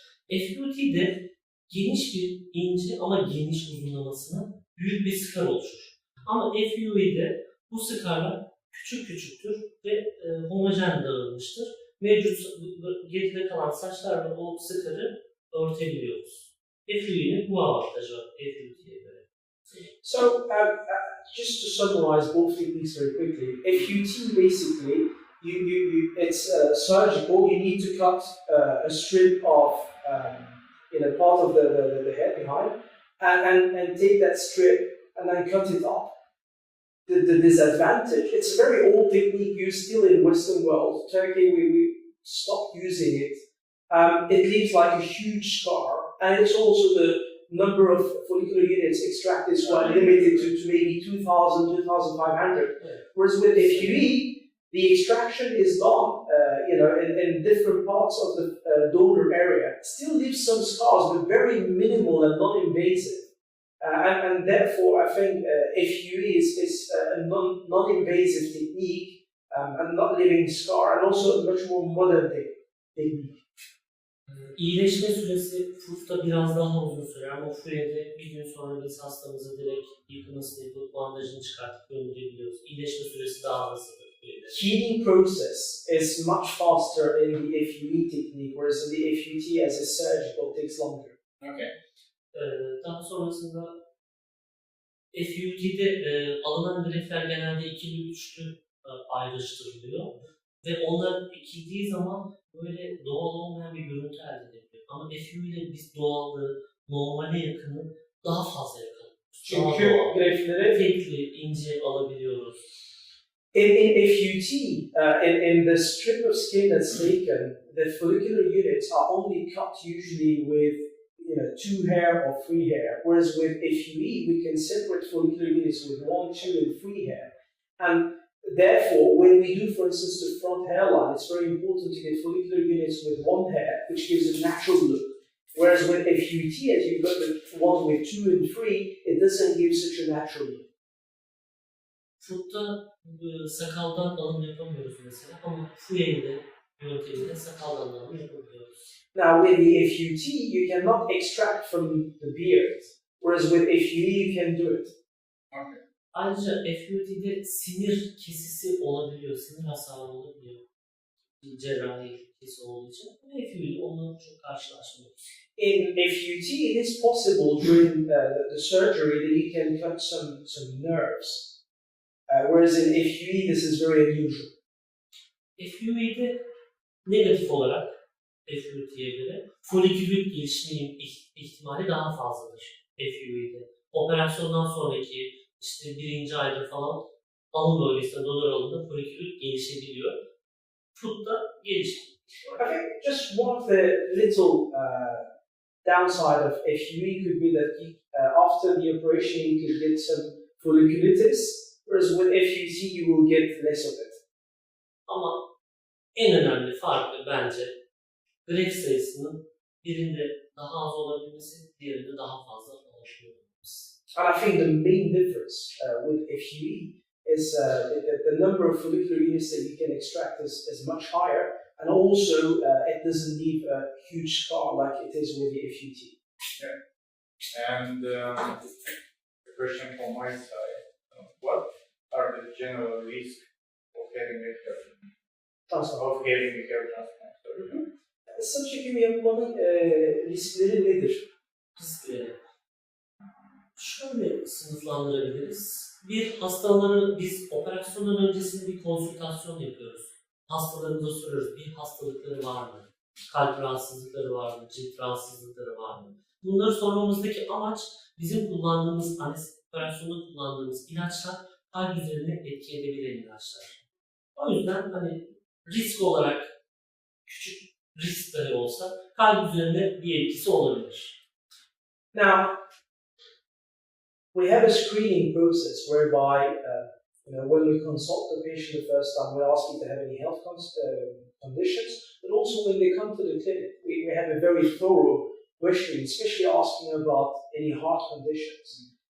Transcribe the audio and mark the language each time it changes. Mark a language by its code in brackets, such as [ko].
[tr] FUT'de geniş bir ince ama geniş uzunlamasına büyük bir skar oluşur. Ama FUE'de bu skarlar küçük küçüktür ve homojen dağılmıştır. Mevcut geride kalan saçlarla o skarı örtebiliyoruz. FUE'nin bu avantajı var FUT'ye göre. [en] So, just to summarize both techniques very quickly, FUT basically, it's surgical. You need to cut a strip of part of the head behind, and take that strip and then cut it up. The disadvantage, it's a very old technique used still in Western world. Turkey, we stopped using it. It leaves like a huge scar, and it's also the number of follicular units extracted is quite limited to maybe 2,000, 2,500. Whereas with FUE, the extraction is done, in different parts of the donor area. Still leaves some scars, but very minimal and non-invasive. And therefore, I think FUE is a non-invasive technique and not leaving scar, and also a much more modern technique. [tr] İyileşme süresi FUT'ta biraz daha uzun sürer ama FUE'de bir gün sonra biz hastamızı direkt yıkamasını yapıp bandajını çıkartıp gönderebiliyoruz. İyileşme süresi daha hızlıdır. [en] Healing process is much faster in the FUE technique, whereas in the FUT as a surgical takes longer. Okay. [tr] Daha sonrasında FUT'de alınan grefler genelde ikili üçlü ayrıştırılıyor ve onlar ekildiği zaman böyle doğal olmayan bir görüntü elde ediyor. Ama FU'de biz doğallığı, normale yakını daha fazla yakalıyoruz. Çünkü grefleri tekli, ince alabiliyoruz. [en] In FUT, in the strip of skin that's taken, the follicular units are only cut usually with 2 hair or 3 hair, whereas with FUE we can separate follicular units with 1, 2, and 3 hair. And therefore, when we do, for instance, the front hairline, it's very important to get follicular units with 1 hair, which gives a natural look. Whereas with FUT, as you've got the one with 2 and 3, it doesn't give such a natural look. [tr] FUT'ta sakaldan alım yapamıyoruz mesela ama FUE'de yöntemiyle sakaldan alım yapabiliyoruz. [en] Now with the FUT, you cannot extract from the beard, whereas with FUE you can do it. Okay. [tr] Ayrıca FUT'de sinir kesisi olabiliyor, sinir hasarı olabiliyor. bir cerrahi kesi olduğu için. FU'de onunla çok karşılaşmıyoruz. [en] In FUT, it is possible during the surgery that you can cut some nerves, whereas in FUE this is very unusual. [tr] FU'de negatif olarak FUT'ye göre folikülün gelişimi ihtimali daha fazladır FU'de. Operasyondan sonraki işte 1. ayda falan alın bölgesinde, donör alında folikül gelişebiliyor. Foot'ta gelişmiyor. [en] I think just one of the little downside of FUE could be that after the operation you could get some folliculitis, whereas with FUT you will get less of it. [tr] Ama en önemli farkı bence grek sayısının birinde daha az olabilmesi, diğerinde daha fazla olabilir. [en] And I think the main difference with FUE is that the number of follicular units that you can extract is much higher, and also it doesn't leave a huge scar like it is with the FUT. Yeah. And a question from my side, what are the general risks of having a hair transplant? [tr] Saç ekimi yapmanın riskleri nedir? Riskleri şöyle sınıflandırabiliriz. Bir, hastaları biz operasyondan öncesinde bir konsültasyon yapıyoruz. Hastalarımıza soruyoruz, bir hastalıkları var mı? Kalp rahatsızlıkları var mı? Cilt rahatsızlıkları var mı? Bunları sormamızdaki amaç bizim kullandığımız, operasyonda kullandığımız ilaçlar kalp üzerine etki edebilen ilaçlar. O yüzden risk olarak küçük risk dahi olsa kalp üzerinde bir etkisi olabilir. [en] Now, we have a screening process whereby, when we consult the patient the first time, we ask if they have any health conditions, but also when they come to the clinic, we have a very thorough questioning, especially asking about any heart conditions.